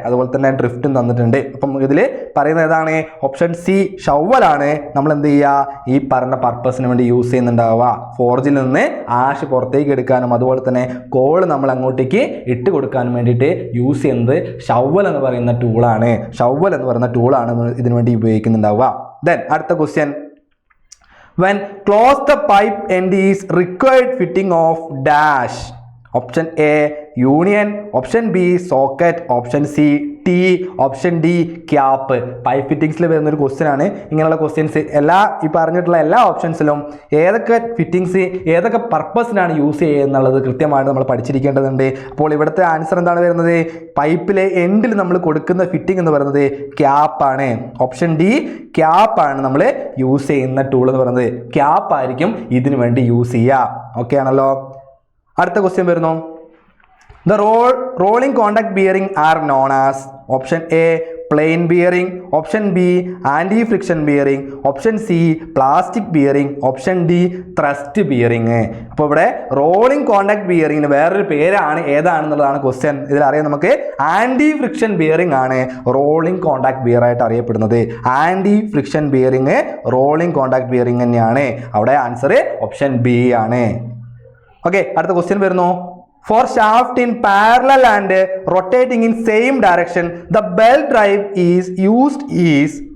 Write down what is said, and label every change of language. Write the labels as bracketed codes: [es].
[ml] അതുപോലെ തന്നെ ഡ്രിഫ്റ്റും തന്നിട്ടുണ്ട്. അപ്പം ഇതിൽ പറയുന്നത് ഏതാണ്? ഓപ്ഷൻ സി ഷവലാണ് നമ്മൾ എന്ത് ചെയ്യുക, ഈ പറഞ്ഞ പർപ്പസിന് വേണ്ടി യൂസ് ചെയ്യുന്നുണ്ടാവുക. ഫോർജിൽ നിന്ന് ആഷ് പുറത്തേക്ക് എടുക്കാനും അതുപോലെ തന്നെ കോള് നമ്മൾ അങ്ങോട്ടേക്ക് ഇട്ട് കൊടുക്കാനും വേണ്ടിയിട്ട് യൂസ് ചെയ്യുന്നത് ഷവൽ എന്ന് പറയുന്ന ടൂളാണ്. ഷവൽ എന്ന് പറയുന്ന ടൂളാണ് ഇതിനു വേണ്ടി ഉപയോഗിക്കുന്നുണ്ടാവുക. [en] then [ml] അടുത്ത question [en] when close the pipe end is required fitting of dash. [ml] Option A union, option B socket, option C T, option D cap. Pipe ഫിറ്റിംഗ്സിൽ വരുന്ന ഒരു ക്വസ്റ്റ്യൻ ആണ്. ഇങ്ങനെയുള്ള ക്വസ്റ്റ്യൻസ് ഈ പറഞ്ഞിട്ടുള്ള എല്ലാ ഓപ്ഷൻസിലും ഏതൊക്കെ ഫിറ്റിംഗ്സ് ഏതൊക്കെ പർപ്പസിനാണ് യൂസ് ചെയ്യുക എന്നുള്ളത് കൃത്യമായിട്ട് നമ്മൾ പഠിച്ചിരിക്കേണ്ടതുണ്ട്. അപ്പോൾ ഇവിടുത്തെ ആൻസർ എന്താണ് വരുന്നത്? പൈപ്പിലെ എൻഡിൽ നമ്മൾ കൊടുക്കുന്ന ഫിറ്റിംഗ് എന്ന് പറയുന്നത് ക്യാപ്പാണ്. ഓപ്ഷൻ ഡി ക്യാപ്പാണ് നമ്മൾ യൂസ് ചെയ്യുന്ന ടൂൾ എന്ന് പറയുന്നത്. ക്യാപ്പായിരിക്കും ഇതിനു വേണ്ടി യൂസ് ചെയ്യുക. ഓക്കെ ആണല്ലോ. അടുത്ത ക്വസ്റ്റ്യൻ വരുന്നു [en] The rolling contact bearing are known as. [ml] Option A plain bearing, option B anti friction bearing, option C plastic bearing, option D thrust bearing. അപ്പോൾ ഇവിടെ റോളിംഗ് കോണ്ടാക്ട് ബിയറിംഗിന് വേറൊരു പേരാണ്, ഏതാണെന്നുള്ളതാണ് ക്വസ്റ്റ്യൻ. ഇതിലറിയാം നമുക്ക് ആൻറ്റി ഫ്രിക്ഷൻ ബിയറിംഗ് ആണ് rolling contact beer ആയിട്ട് അറിയപ്പെടുന്നത്. Anti friction bearing rolling contact bearing തന്നെയാണ്. അവിടെ ആൻസർ ഓപ്ഷൻ ബി ആണ്. [en] okay, [ml] അടുത്ത ക്വസ്റ്റ്യൻ വരുന്നു [en] For shaft in parallel and rotating in same direction, the belt drive is used is.